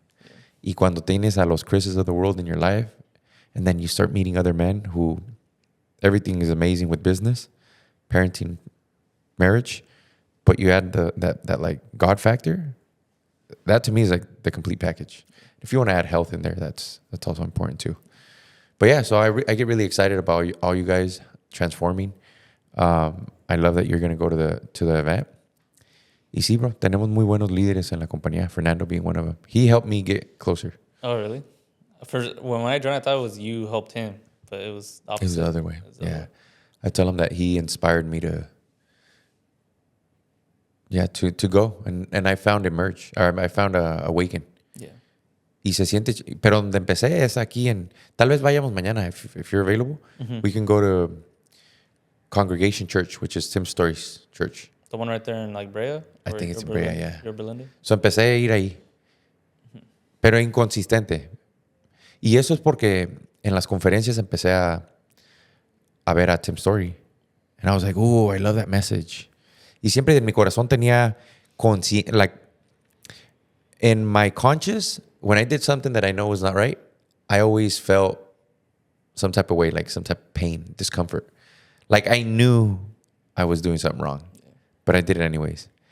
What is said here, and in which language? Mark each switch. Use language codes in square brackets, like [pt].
[en] Yeah. [es] Y cuando tienes a los [en] Chris's of the world in your life, and then you start meeting other men who everything is amazing with business, parenting, marriage, but you add that like God factor, that to me is like the complete package. If you want to add health in there, that's also important too. But yeah, so I get really excited about all you guys transforming. I love that you're going to go to the event. [es] Y sí, bro, tenemos muy buenos líderes en la compañía, [en] Fernando being one of them. He helped me get closer. Oh, really? When I joined, I thought it was you helped him, but it was opposite. It was the other way. Yeah. I tell him that he inspired me to go. And I found emerge, or I found awaken. Yeah. [es] Y se siente, pero donde empecé es aquí tal vez vayamos mañana, [en] if you're available. Mm-hmm. We can go to Congregation Church, which is Tim Story's church. The one right there in like Brea? I think it's in Brea, yeah. You're Belinda? [es] So empecé a ir ahí, pero inconsistente. Y eso es porque en las conferencias empecé a ver a Tim Story. [en] And I was like, oh, I love that message. [es] Y siempre en mi corazón tenía, [en] like, in my conscious, when I did something that I know was not right, I always felt some type of way, like some type of pain, discomfort. Like I knew I was doing something wrong, but I did it anyways.